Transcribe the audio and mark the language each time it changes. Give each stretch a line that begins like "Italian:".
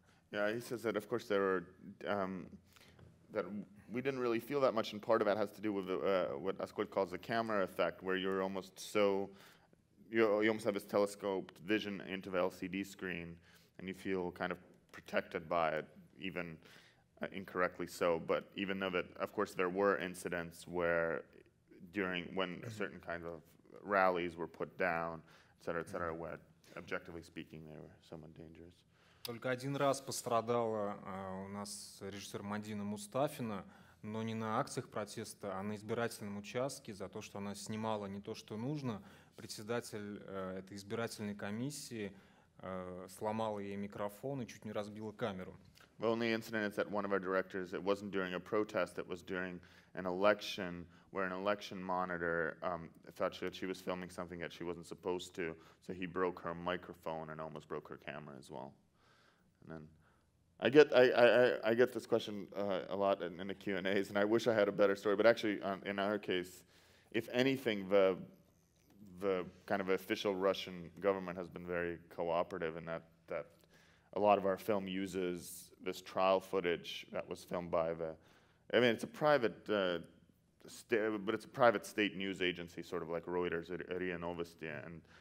English: Yeah, he says that of course there were that we didn't really feel that much, and part of that has to do with what Askold calls the camera effect, where you're almost you almost have this telescoped vision into the LCD screen, and you feel kind of protected by it, even incorrectly so. But even though that, of course, there were incidents where when certain kinds of rallies were put down, et cetera, where objectively speaking they were somewhat dangerous.
Russian: Только один раз пострадала у нас режиссер Мадина Мустафина, но не на акциях протеста, а на избирательном участке за то, что она снимала не то, что нужно. Председатель этой избирательной комиссии сломала ей микрофон и чуть не разбила камеру.
English: The only incident is that one of our directors, it wasn't during a protest, it was during an election where an election monitor thought that she was filming something that she wasn't supposed to, so he broke her microphone and almost broke her camera as well. And then I get this question a lot in the Q&As, and I wish I had a better story, but actually in our case, if anything, the kind of official Russian government has been very cooperative in that a lot of our film uses this trial footage that was filmed by I mean, it's a private, but it's a private state news agency, sort of like Reuters, RIA Novosti, and